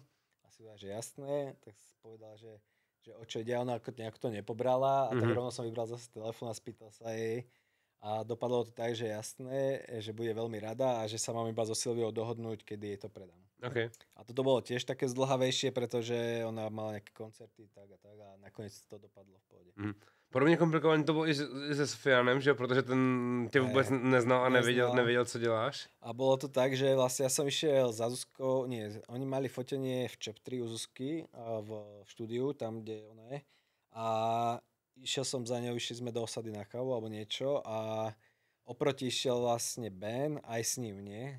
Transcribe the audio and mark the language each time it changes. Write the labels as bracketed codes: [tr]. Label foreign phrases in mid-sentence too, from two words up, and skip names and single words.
[sk] A Silvia, že jasné, tak povedala, že o čo ide, ona nejak to nepobrala a tak rovno som vybral zase telefón a spýtal sa jej A dopadlo to tak, že jasné, že bude veľmi rada a že sa mám iba so Silviou dohodnúť, kedy jej to predám. Okay. A toto bolo tiež také zdlhavejšie, pretože ona mala nejaké koncerty tak a nakoniec to dopadlo v pohode. [cs] Podobně komplikované to bylo i se Sofianem, že? Protože ten tě vůbec neznal a nevěděl, co děláš. [sk] A bolo to tak, že vlastne ja som išiel za Zuzkou, oni mali fotenie v Chaptri u Zuzky v štúdiu, tam, kde ona je. A išiel som za ňou, išli sme do osady na kávu alebo niečo a oproti išiel vlastne Ben, aj s ním, nie?